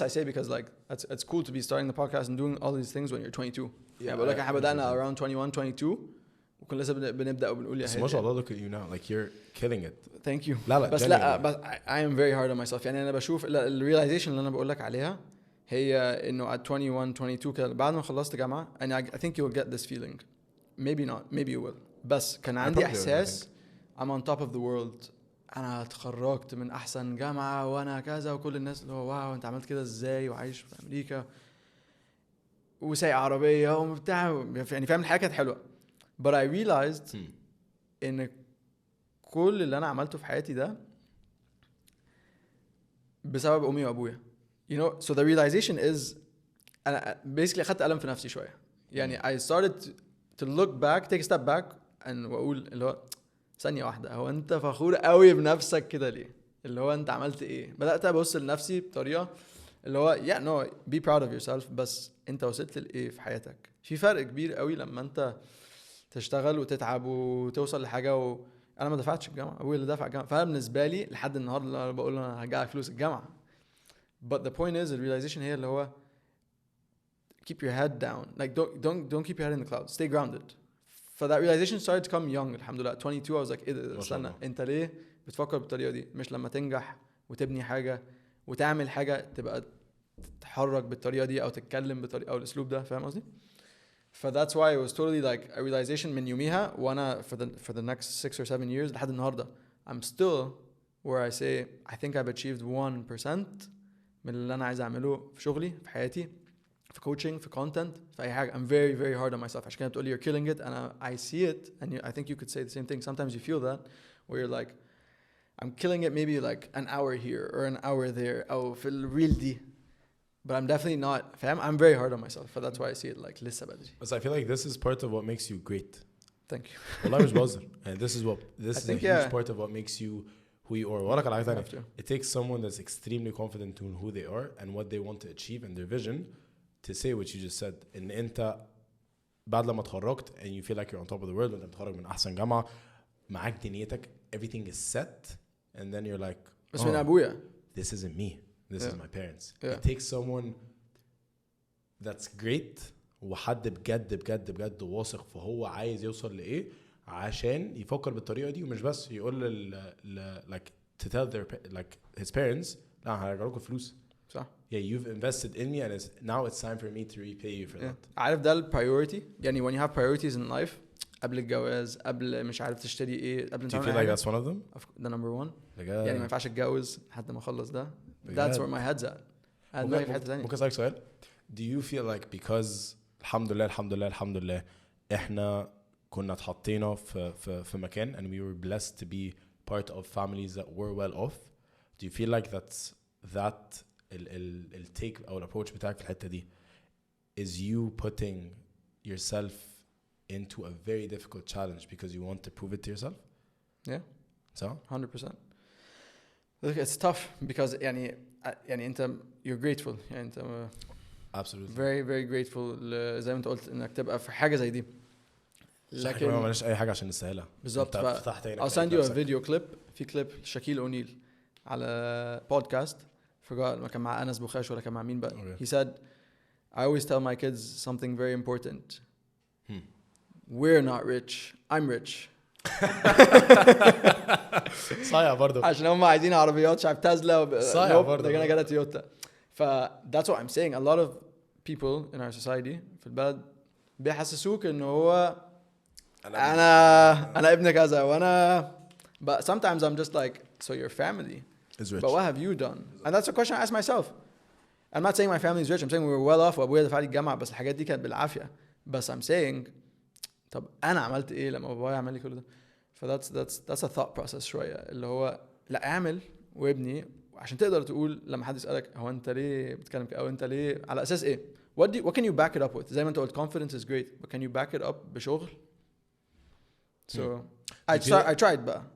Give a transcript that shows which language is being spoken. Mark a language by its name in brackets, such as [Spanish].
[English] I say because like it's cool to be starting the podcast and doing all these things when you're 22. [Arabic] Yeah, بقول لك احنا بدأنا [English] around 21, 22 [Arabic] وكنا لسه بنبدأ وبنقول يا [English] هادي. ما شاء الله look at you now like you're killing it. Thank you. [Arabic] لا بس لا بس [English] I am very hard on myself. [Arabic] يعني أنا بشوف الrealization اللي أنا بقول لك عليها هي إنه [English] at 21, 22 [Arabic] كده بعد ما خلصت جامعة [English] and I think you will get this feeling. Maybe not. Maybe you will. [Arabic] بس كان عندي إحساس [English] I'm on top of the world. [Arabic] انا اتخرجت من احسن جامعه وانا كذا وكل الناس اللي هو واو انت عملت كده ازاي وعايش في امريكا وسايق عربيه وبتاع يعني فاهم الحاجه كانت حلوه. [English] but I realized [Arabic] ان كل اللي انا عملته في حياتي ده بسبب امي وابويا. [English] you know so the realization is [Arabic] انا basically اخدت قلم في نفسي شويه يعني [English] I started to look back take a step back [Arabic] and واقول اللي هو ثانية واحدة هو انت فخور قوي بنفسك كده ليه؟ اللي هو انت عملت ايه؟ بدأت ابص لنفسي بطريقة اللي هو [English] yeah no be proud of yourself [Arabic] بس انت وصلت لايه في حياتك؟ في فرق كبير قوي لما انت تشتغل وتتعب وتوصل لحاجة انا ما دفعتش الجامعة ابويا اللي دفع الجامعة. فانا بالنسبة لي لحد النهاردة اللي انا بقول انا هرجع لك فلوس الجامعة [English] but the point is the realization [Arabic] هي اللي هو [English] keep your head down. Like don't keep your head in the clouds. Stay grounded. So that realization started to come young. [Arabic] الحمد لله. 22 [English] I was like [Arabic] إيه استنى أنت ليه بتفكر بالطريقة دي؟ مش لما تنجح وتبني حاجة وتعمل حاجة تبقى تتحرك بالطريقة دي أو تتكلم بالطريقة أو الأسلوب ده. فاهم قصدي؟ [English] فthat's why it was totally like a realization [Arabic] من يوميها وأنا [English] for the next 6 or 7 years [Arabic] لحد النهاردة [English] I'm still where I say I think I've achieved 1% [Arabic] من اللي أنا عايز أعمله في شغلي في حياتي [English] في coaching في content [Arabic] في أي حاجة. [English] I'm very very hard on myself. [Arabic] عشان كده بتقولي [English] you're killing it and I see it and I think you could say the same thing. Sometimes you feel that where you're like I'm killing it maybe like an hour here or an hour there [Arabic] أو في الريل دي. [English] But I'm definitely not, fam. I'm very hard on myself. So that's why I see it like [Arabic] لسه بدري. [English] But I feel like this is part of what makes you great. Thank you. [Arabic] والله مش بهزر. [English] And this is a huge part of what makes you who you are. [Arabic] ولا على حاجة تانية. [English] It takes someone that's extremely confident in who they are and what they want to achieve and their vision to say what you just said. [Arabic] إن أنت بعد لما اتخرجت [English] and you feel like you're on top of the world [Arabic] وأنت متخرج من أحسن جامعة معاك دنيتك [English] everything is set and then you're like [Arabic] بس من أبويا. [English] This isn't me. This is my parents. Yeah. It takes someone that's great [Arabic] وحد بجد واثق فهو عايز يوصل لإيه عشان يفكر بالطريقة دي ومش بس يقول [English] like to tell like his parents [Arabic] لا هرجع لكم فلوس. صح. [English] Yeah, you've invested in me and now it's time for me to repay you for that. [Arabic] عارف ده priority يعني [English] when you have priorities in life [Arabic] قبل الجواز قبل مش عارف تشتري ايه قبل. [English] Do you feel like that's one of them? The number one. [Arabic] يعني ما ينفعش اتجوز لحد ما اخلص ده. [English] That's where my head's at. [Arabic] ممكن أسألك سؤال. [English] Do you feel like because [Arabic] الحمد لله إحنا كنا اتحطينا في مكان [English] and we were blessed to be part of families that were well off. Do you feel like that ال take أو approach [Arabic] بتاعك في الحتة دي [English] is you putting yourself into a very difficult challenge because you want to prove it to yourself? Yeah. So? 100%. Look, it's tough because [Arabic] يعني أنت [English] you're grateful يعني أنت absolutely very very grateful [Arabic] زي ما أنت قلت إنك تبقى في حاجة زي دي. لكن ما مالش أي حاجة عشان نسهلها. بالضبط. [English] I'll send you a video clip. [Arabic] في clip شاكيل أونيل على podcast. [English] forgot [Arabic] ما كان مع أنس بوخاش ولا كان مع مين بقى. [English] He said I always tell my kids something very important. We're not rich. I'm rich. [Arabic] صايع برضو عشان هم عايزين عربيات شايف تسلا صايع برضو. [English] they're gonna get a Toyota. That's what I'm saying. A lot of people in our society [Arabic] في البلد بيحسسوك إنه هو أنا ابن كذا وأنا [English] but sometimes I'm just like so your family is rich. But what have you done? And that's a question I ask myself. I'm not saying my family is rich. I'm saying we were well off [Arabic] وأبويا دفع لي الجامعة بس الحاجات دي كانت بالعافية. بس I'm saying طب أنا عملت إيه لما بابايا عمل لي كل ده؟ [English] that's a thought process [Arabic] شوية اللي هو لا أعمل وابني عشان تقدر تقول لما حد يسألك هو أنت ليه بتتكلم كده أو أنت ليه على أساس إيه؟ [English] what can you back it up with؟ [Arabic] زي ما أنت قلت [English] confidence is great but can you back it up [Arabic] بشغل؟ [English] So I tried [Arabic] بقى.